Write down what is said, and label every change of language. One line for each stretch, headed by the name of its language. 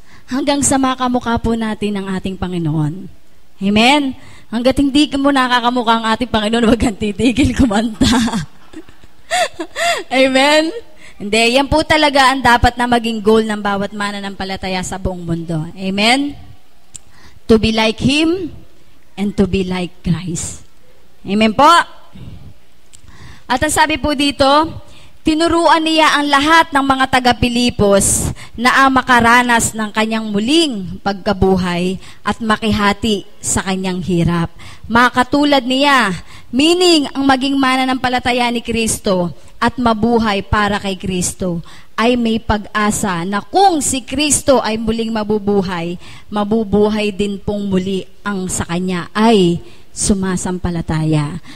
Filipino: Hanggang sa makamukha po natin ang ating Panginoon. Amen? Hanggat hindi mo nakakamukha ang ating Panginoon, huwag kang titigil kumanta. Amen? Hindi, yan po talaga ang dapat na maging goal ng bawat mananampalataya sa buong mundo. Amen?
English: To be like Him and to be like Christ.
Filipino: Amen po? At ang sabi po dito, tinuruan niya ang lahat ng mga taga-Pilipos na makaranas ng kanyang muling pagkabuhay at makihati sa kanyang hirap. Makatulad niya, meaning ang maging mananampalataya ni Kristo at mabuhay para kay Kristo, ay may pag-asa na kung si Kristo ay muling mabubuhay, mabubuhay din pong muli ang sa Kanya ay sumasampalataya.